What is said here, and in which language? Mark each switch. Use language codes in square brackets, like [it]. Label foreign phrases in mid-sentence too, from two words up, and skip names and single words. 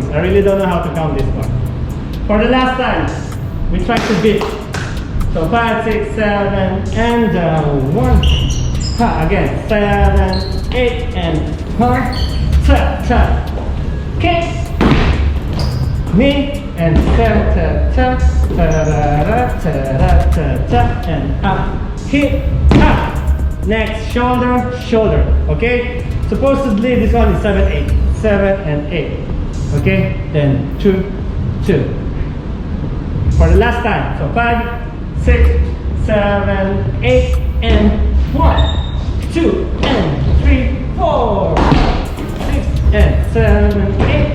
[en] I really don't know how to count this one. For the last time, we try to beat. So 5, 6, 7, and 1. Again, 7, 8, and 1. Ta, ta. Kick. Knee, and ta, ta, ta. Ta, ra, ta, ra, ta, ta, and up. Hit, up. Next, shoulder, shoulder. Okay? Supposedly, this one is 7, 8. 7 and 8. Okay? Then 2, 2. For the last time. So 5, 6, 7, 8, and 1, 2, and 3, 4, 6, and 7, 8.